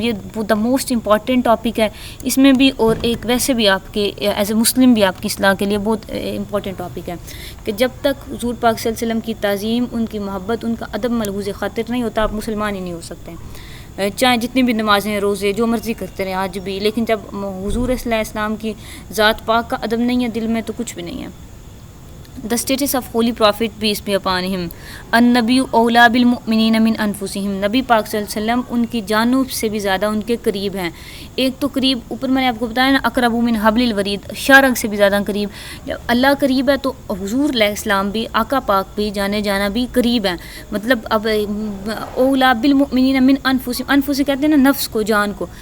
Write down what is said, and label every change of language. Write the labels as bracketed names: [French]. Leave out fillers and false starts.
[Urdu] یہ the most important topic ہے. اس میں بھی اور ایک ویسے بھی آپ کے ایز اے مسلم بھی آپ کی اصلاح کے لیے بہت امپورٹنٹ ٹاپک ہے کہ جب تک حضور پاک صلی اللہ علیہ وسلم کی تعظیم ان کی محبت ان کا ادب ملحوظ خاطر نہیں ہوتا آپ مسلمان ہی نہیں ہو سکتے. چاہے جتنی بھی نمازیں روزے جو مرضی کرتے رہیں آج بھی, لیکن جب حضور صلی اللہ علیہ وسلم کی ذات پاک کا ادب نہیں ہے دل میں تو کچھ بھی نہیں ہے. [English] The status of holy prophet peace be upon him. [Arabic] النبی اولا بالمؤمنین من انفسہم. [Urdu] نبی پاک صلی اللہ علیہ وسلم ان کی جانوں سے بھی زیادہ ان کے قریب ہیں. ایک تو قریب اوپر میں نے آپ کو بتایا نا [Arabic] اقرب من حبل الورید, [Urdu] شارک سے بھی زیادہ قریب. جب اللہ قریب ہے تو حضور علیہ السلام بھی آقا پاک بھی جانے جانا بھی قریب ہیں. مطلب اب [Arabic] اولا بالمؤمنین من انفسہم, [Urdu] انفس کہتے ہیں نا نفس کو جان کو.